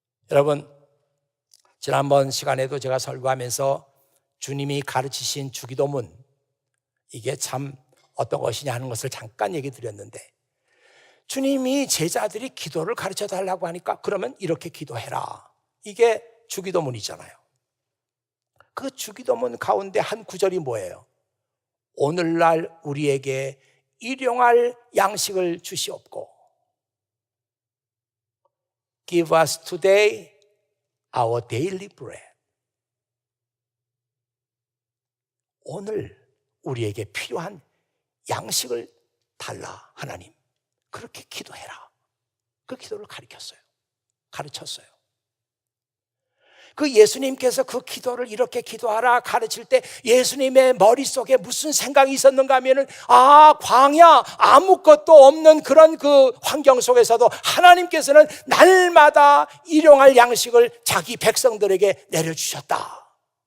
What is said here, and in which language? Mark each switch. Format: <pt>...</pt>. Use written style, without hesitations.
<ko>여러분, 지난번 시간에도 제가 설교하면서 주님이 가르치신 주기도문, 이게 참 어떤 것이냐 하는 것을 잠깐 얘기 드렸는데, 주님이 제자들이 기도를 가르쳐 달라고 하니까 그러면 이렇게 기도해라, 이게 주기도문이잖아요. 그 주기도문 가운데 한 구절이 뭐예요? 오늘날 우리에게 일용할 양식을 주시옵고,</ko> <en>Give us today our daily bread.</en> <ko>오늘 우리에게 필요한 양식을 달라 하나님. 그렇게 기도해라. 그 기도를 가르쳤어요. 그 예수님께서 그 기도를 이렇게 기도하라 가르칠 때 예수님의 머릿속에 무슨 생각이 있었는가 하면은, 광야 아무것도 없는 그런 그 환경 속에서도 하나님께서는 날마다 일용할 양식을 자기 백성들에게 내려주셨다.</ko>